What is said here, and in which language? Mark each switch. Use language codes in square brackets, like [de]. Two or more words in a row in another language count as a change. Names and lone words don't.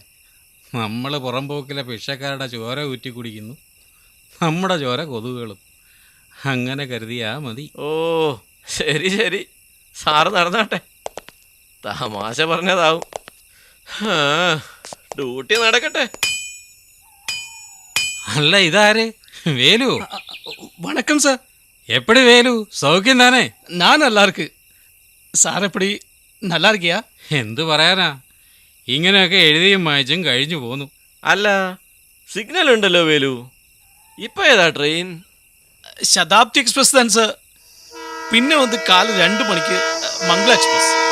[ml] നമ്മൾ പുറംപോക്കിലെ ഭിക്ഷക്കാരുടെ ചോര ഊറ്റി കുടിക്കുന്നു, നമ്മുടെ ചോര കൊതുകുകളും. അങ്ങനെ കരുതിയാ മതി. ഓ ശരി ശരി, സാറ് നടന്നാട്ടെ. തമാശ പറഞ്ഞതാവും. ഡ്യൂട്ടി നടക്കട്ടെ. അല്ല, ഇതാര്? വേലു? [ta] வணக்கம் சார். எப்படி வேலு, சௌக்கியம் தானே? நான் நல்லா இருக்கு. சார் எப்படி நல்லா இருக்கியா? [ml] എന്തു പറയാനാ, ഇങ്ങനെയൊക്കെ എഴുതിയും വായിച്ചും കഴിഞ്ഞു പോന്നു. അല്ല, സിഗ്നൽ ഉണ്ടല്ലോ വേലു. ഇപ്പൊ ഏതാ ട്രെയിൻ? [ta] ശതാബ്ദി എക്സ്പ്രസ് தான் சார். [ml] പിന്നെ வந்து കാല് 2 മണിക്ക് മംഗള എക്സ്പ്രസ്.